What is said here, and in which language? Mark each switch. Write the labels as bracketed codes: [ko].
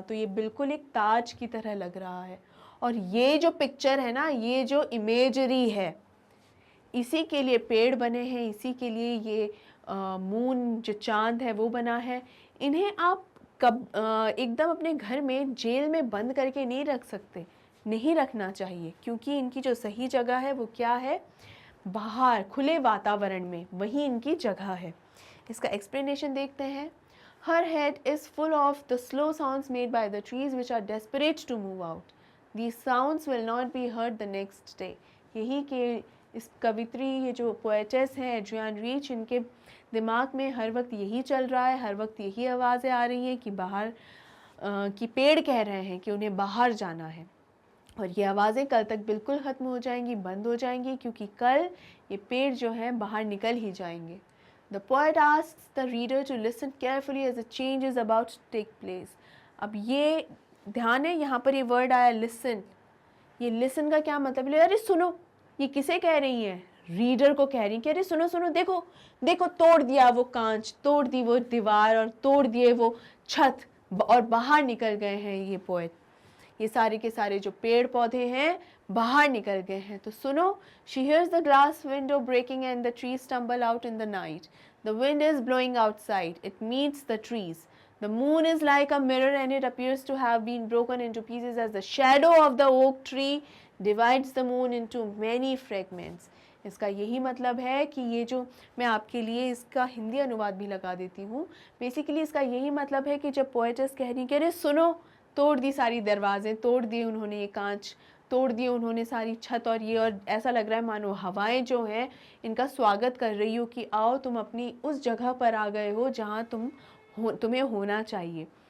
[hi] तो ये बिल्कुल एक ताज की तरह लग रहा है। और ये जो पिक्चर है ना, ये जो इमेजरी है, इसी के लिए पेड़ बने हैं, इसी के लिए ये मून जो चांद है वो बना है। इन्हें आप एकदम अपने घर में जेल में बंद करके नहीं रख सकते, नहीं रखना चाहिए, क्योंकि इनकी जो सही जगह है वो क्या है? बाहर खुले वातावरण में, वही इनकी जगह है। इसका एक्सप्लेनेशन देखते हैं। [en] Her head is full of the slow sounds made by the trees which are desperate to move out. These sounds will not be heard the next day. [hi] यही कि इस कवित्री, ये जो पोएटेस हैं एड्रियन रीच, इनके दिमाग में हर वक्त यही चल रहा है, हर वक्त यही आवाज़ें आ रही हैं कि बाहर कि पेड़ कह रहे हैं कि उन्हें बाहर जाना है। और ये आवाज़ें कल तक बिल्कुल ख़त्म हो जाएंगी, बंद हो जाएंगी, क्योंकि कल ये पेड़ जो हैं बाहर निकल ही जाएंगे। [en] The poet asks the reader to listen carefully as a change is about to take place. [hi] अब ये ध्यान है, यहाँ पर ये वर्ड आया listen। ये listen का क्या मतलब है? अरे सुनो, ये किसे कह रही है? रीडर को कह रही है कि अरे सुनो सुनो, देखो देखो, तोड़ दिया वो कांच, तोड़ दी वो दीवार, और तोड़ दिए वो छत, और बाहर निकल गए हैं ये पोएट। ये सारे के सारे जो पेड़ पौधे हैं बाहर निकल गए हैं। तो सुनो, [en] she hears the glass window breaking and the trees stumble out in the night. The wind is blowing outside. It meets the trees. The moon is like a mirror and it appears to have been broken into pieces as the shadow of the oak tree divides the moon into many fragments. [hi] इसका यही मतलब है कि ये जो मैं आपके लिए इसका हिंदी अनुवाद भी लगा देती हूँ। बेसिकली इसका यही मतलब है कि जब पोएटेस कह रही कि अरे सुनो, तोड़ दी सारी दरवाजे, तोड़ दिए उन्होंने ये कांच, तोड़ दिए उन्होंने सारी छत, और ये, और ऐसा लग रहा है मानो हवाएं जो हैं इनका स्वागत कर रही हो कि आओ तुम अपनी उस जगह पर आ गए हो जहाँ तुम्हें होना चाहिए।